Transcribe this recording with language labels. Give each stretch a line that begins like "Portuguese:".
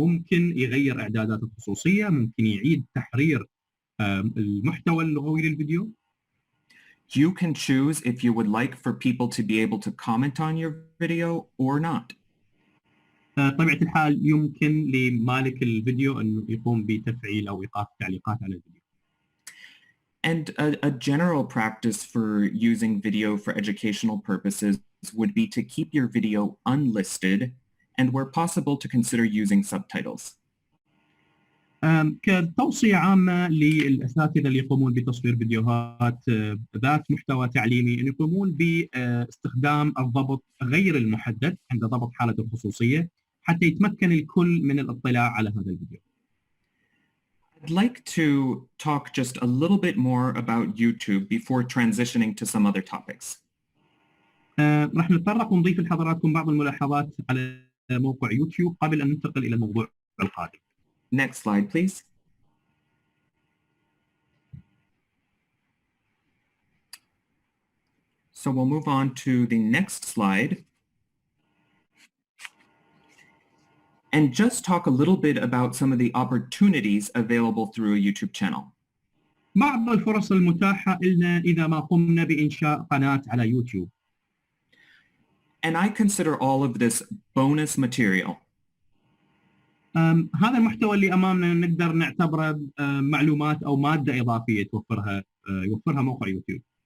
Arabic: ممكن يغير إعدادات الخصوصية، ممكن يعيد تحرير المحتوى اللغوي للفيديو.
English: You can choose if you would like for people to be able to comment on your video or not.
Arabic: طبيعة الحال يمكن لمالك الفيديو أنه يقوم بتفعيل أو إيقاف التعليقات على الفيديو.
English: And a general practice for using video for educational purposes would be to keep your video unlisted and where possible to consider using subtitles.
Arabic: كتوصية عامة للأساتذة اللي يقومون بتصوير فيديوهات ذات محتوى تعليمي أن يقومون باستخدام الضبط غير المحدد عند ضبط حالة الخصوصية حتى يتمكن الكل من الاطلاع على هذا الفيديو.
English: I'd like to talk just a little bit more about YouTube before transitioning to some other topics.
Arabic: راح نتطرق ونضيف لحضراتكم بعض الملاحظات على موقع يوتيوب قبل أن ننتقل إلى الموضوع القادم.
English: Next slide, please. So we'll move on to the next slide and just talk a little bit about some of the opportunities available through a YouTube channel.
Arabic: بعض الفرص المتاحة لنا إذا ما قمنا بإنشاء قناة على يوتيوب.
English: And I consider all of this bonus material.
Arabic: هذا المحتوى اللي أمامنا نقدر نعتبره معلومات أو مادة إضافية يوفرها موقع يوتيوب.